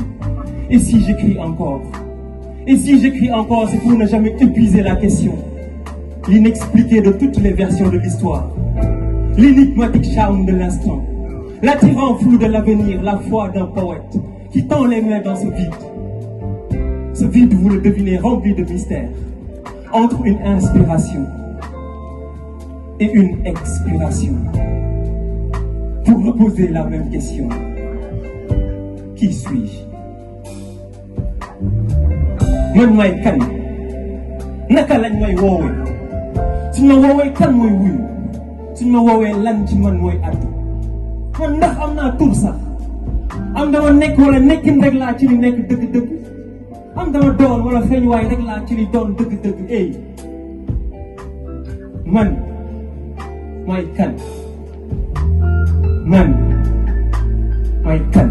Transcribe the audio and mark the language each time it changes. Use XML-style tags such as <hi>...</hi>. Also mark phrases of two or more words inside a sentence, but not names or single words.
<fr>Et si j'écris encore, c'est pour ne jamais épuiser la question, l'inexpliqué de toutes les versions de l'histoire, l'énigmatique charme de l'instant, l'attirant flou de l'avenir, la foi d'un poète qui tend les mains dans ce vide. Ce vide, vous le devinez, rempli de mystère, entre une inspiration et une expiration, pour reposer la même question. Qui suis-je?</fr> <wo>Man may kan? Naka lañ may woowee? Suñ ma woowee kan mooy wuyu? Suñ ma woowee lan ci man mooy addu? Man ndax am naa tur sax? Am dama nekk wala nekkin rek laa ci li nekk dëgg-dëgg? Am dama doon wala feeñ waay rek laa ci li doon dëgg-dëgg? Man may kan? Man may kan?</wo>